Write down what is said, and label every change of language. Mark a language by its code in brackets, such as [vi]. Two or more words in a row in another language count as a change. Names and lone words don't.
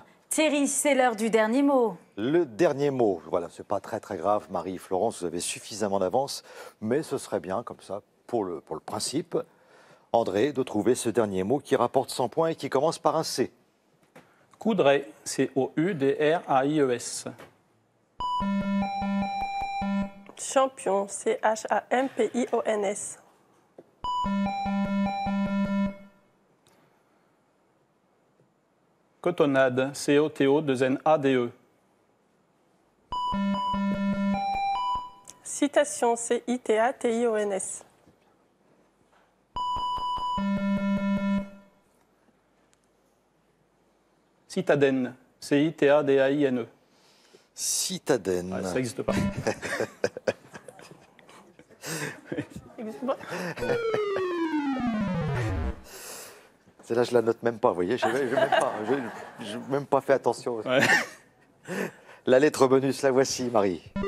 [fr] Thierry, c'est l'heure du dernier mot. Le dernier mot, voilà, c'est pas très grave, Marie et Florence, vous avez suffisamment d'avance, mais ce serait bien, comme ça, pour le principe, André, de trouver ce dernier mot qui rapporte 100 points et qui commence par un C. Coudray, C-O-U-D-R-A-I-E-S. Champion, C-H-A-M-P-I-O-N-S. Cotonnade, C-O-T-O-2-N-A-D-E. Citation, C-I-T-A-T-I-O-N-S. Citadine, C-I-T-A-D-A-I-N-E. Citadine. Ah, ça n'existe pas. Celle-là, je la note même pas, vous voyez, je n'ai même pas fait attention. Ouais. La lettre bonus, la voici, Marie.